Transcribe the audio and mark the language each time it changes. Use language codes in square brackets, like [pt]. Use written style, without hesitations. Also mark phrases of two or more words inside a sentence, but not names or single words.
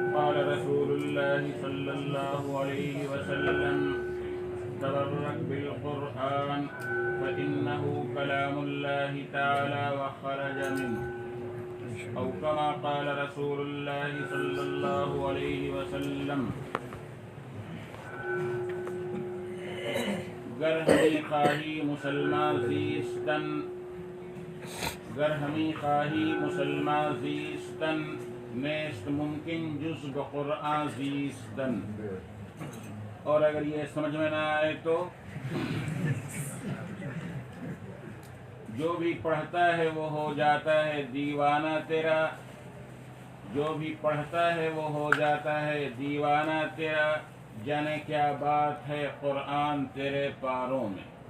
[ar] قال رسول الله صلى الله عليه وسلم تبرك بالقرآن فإنه كلام الله تعالى وخرج منه أو كما قال رسول الله صلى الله عليه وسلم [fa] گر ہمیں خواہی مسلمان زیستن گر ہمیں خواہی مسلمان زیستن نیست ممکن جز بقرآن زیستن. [ur] اور اگر یہ سمجھ میں نہ آئے تو جو بھی پڑھتا ہے وہ ہو جاتا ہے دیوانہ تیرا، جو بھی پڑھتا ہے وہ ہو جاتا ہے دیوانہ تیرا، جانے کیا بات ہے قرآن تیرے پاروں میں.